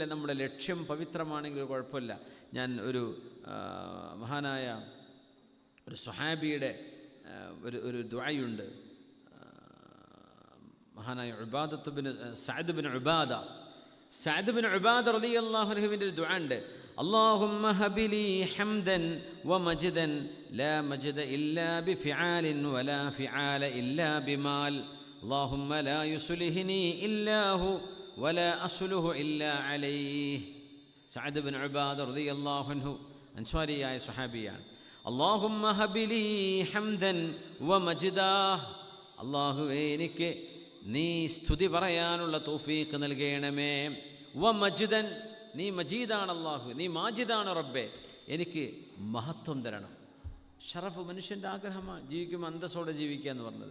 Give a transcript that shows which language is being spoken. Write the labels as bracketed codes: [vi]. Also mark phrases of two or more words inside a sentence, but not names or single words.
[ml] നമ്മുടെ ലക്ഷ്യം പവിത്രമാണെങ്കിൽ കുഴപ്പമില്ല. ഞാൻ ഒരു മഹാനായ ഒരു സ്വഹാബിയുടെ ഒരു ദുആയുണ്ട്. മഹാനായ സഅദ് ബിൻ ഉബാദ [ar] رضي الله عنه [ml] ഒരു ദുആ ഉണ്ട്. [ar] اللهم هب لي حمدا ومجدا لا مجد إلا بفعال ولا فعال إلا بمال اللهم لا يصلحني إلا هو ولا أصله إلا عليه. [ml] സഅദ് ബിൻ ഉബാദ [ar] رضي الله عنه [ml] അൻസ്വാരിയായ സ്വഹാബിയാണ്. [ar] اللهم هب لي حمدا ومجدا, [ml] അല്ലാഹുവേ എനിക്ക് നീ സ്തുതി പറയാനുള്ള തൗഫീഖ് നൽകണമേ. വമജ്ദൻ, നീ മജീദാണ് അല്ലാഹു, നീ മാജിദാണ് റബ്ബേ, എനിക്ക് മഹത്വം തരണം. ഷറഫ് മനുഷ്യൻ്റെ ആഗ്രഹമാണ്, ജീവിക്കുമ്പോൾ അന്തസ്സോടെ ജീവിക്കുക എന്ന് പറഞ്ഞത്.